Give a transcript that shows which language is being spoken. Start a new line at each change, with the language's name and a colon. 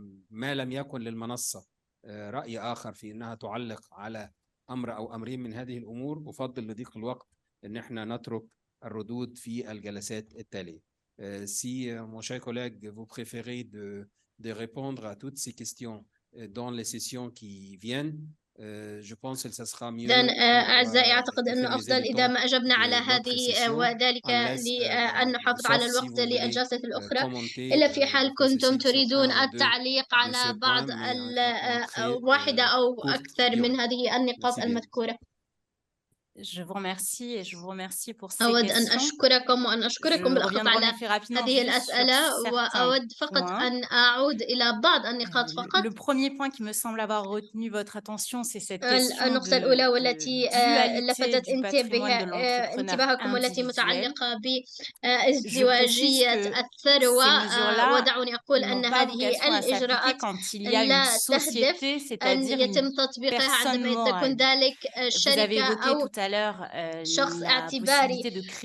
Arabic: ما لم يكن للمنصة رأي آخر في أنها تعلق على أمر أو أمرين من هذه الأمور، أفضل لضيق الوقت أن احنا نترك الردود في الجلسات التالية.
French: Si mon cher collègue, vous préférez de répondre à toutes ces questions dans les sessions qui viennent, je pense que ça sera mieux.
Arabic: إذن أعزائي، أعتقد أنه أفضل إذا ما أجبنا على هذه، وذلك لأن نحافظ على الوقت للجلسة الأخرى، إلا في حال كنتم تريدون التعليق على بعض واحدة أو أكثر من هذه النقاط المذكورة.
French: Je vous remercie et je vous remercie pour ces
Arabic: أود أن
French: questions.
Arabic: أشكركم وأن أشكركم بالأخص على هذه الأسئلة، وأود فقط أن أعود إلى بعض النقاط فقط.
French: Le premier point qui me semble avoir retenu votre attention, c'est cette question
Arabic: النقطة الأولى والتي لفتت انتباهكم والتي متعلقة بازدواجية الثروة. ودعوني أقول أن هذه الإجراءات لا تهدف أن يتم تطبيقها عندما تكون ذلك شركة أو شخص اعتباري.